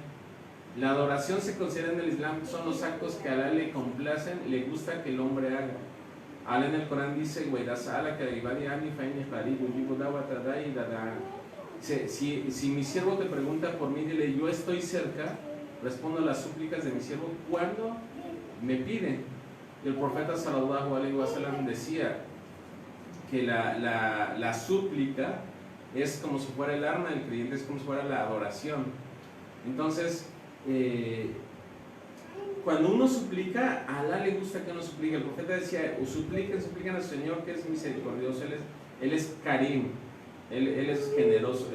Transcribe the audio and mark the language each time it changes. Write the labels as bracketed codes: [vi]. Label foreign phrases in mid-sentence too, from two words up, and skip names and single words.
[es] La adoración se considera en el Islam, son los actos que a Alá le complacen, le gusta que el hombre haga. Alá en el Corán dice, si mi siervo te pregunta por mí, dile, yo estoy cerca, respondo a las súplicas de mi siervo cuando me pide. El profeta [ar] صلى الله عليه وسلم [es] decía que la súplica es como si fuera el arma del creyente, es como si fuera la adoración. Entonces, cuando uno suplica, a Alá le gusta que uno suplique. El profeta decía, supliquen al Señor que es misericordioso, Él es Karim, Él es generoso.